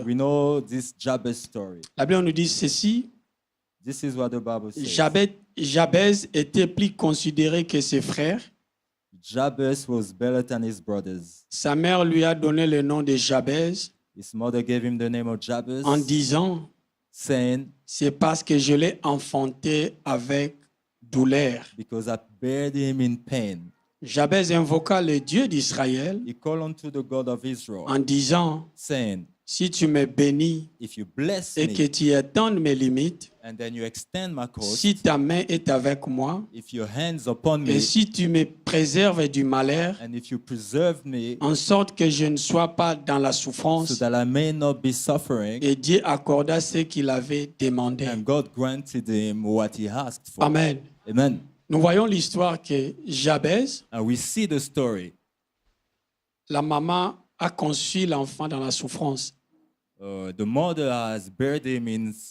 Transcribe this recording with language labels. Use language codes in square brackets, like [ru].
[en] We know this Jabez story. [fr] La Bible nous dit ceci. [en] This is what the Bible says. [fr] Jabez était plus considéré que ses frères. [en] Jabez was better than his brothers. [fr] Sa mère lui a donné le nom de Jabez [en] His mother gave him the name of Jabez, [fr] en disant, [en] saying, [fr] c'est parce que je l'ai enfanté avec douleur. [en] because I bared him in pain. [fr] Jabez invoqua le Dieu d'Israël [en] He called unto the God of Israel, [fr] en disant, [en] saying, [fr] si tu me bénis [en] if you bless [fr] et que [en] me, [fr] tu étends mes limites, [en] and then you extend my coast, [fr] si ta main est avec moi, [en] if your hands upon me, [fr] et si tu me préserves du malheur, [en] and if you preserve me, [fr] en sorte que je ne sois pas dans la [en] so [fr] souffrance, [en] that I may not be suffering, [fr] et Dieu accorda ce qu'il avait demandé. [en] and God granted him what he asked for. Amen. Amen. [fr] Nous voyons l'histoire que Jabez, [en] And we see the story. [fr] la maman a conçu l'enfant dans la souffrance. [en] The mother has buried him in